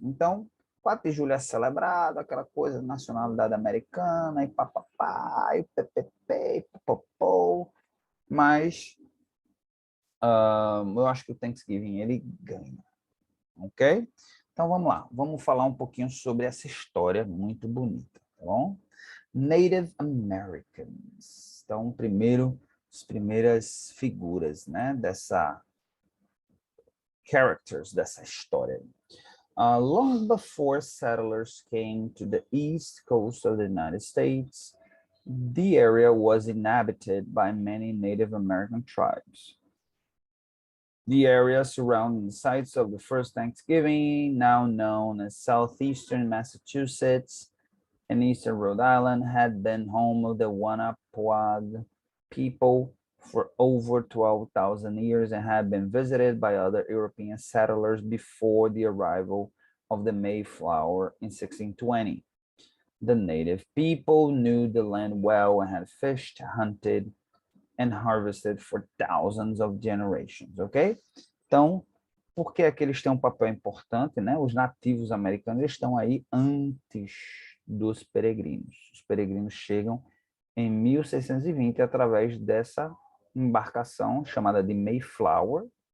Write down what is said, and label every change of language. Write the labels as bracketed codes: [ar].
[pt] Então, 4 de julho é celebrado, aquela coisa, nacionalidade americana, e papapá, e ppp, e popopô, mas eu acho que o Thanksgiving ele ganha, ok? Então vamos lá, vamos falar um pouquinho sobre essa história muito bonita, tá bom? Native Americans. Então, as primeiras figuras, né, characters dessa história. [en] Long before settlers came to the east coast of the United States, the area was inhabited by many Native American tribes. The area surrounding the sites of the first Thanksgiving, now known as southeastern Massachusetts and eastern Rhode Island, had been home of the Wanapawag people for over 12,000 years and had been visited by other European settlers before the arrival of the Mayflower in 1620. The native people knew the land well and had fished, hunted, and harvested for thousands of generations, ok? [pt] Então, por que é que eles têm um papel importante, né? Os nativos americanos estão aí antes dos peregrinos. Os peregrinos chegam em 1620 através dessa embarcação chamada de Mayflower.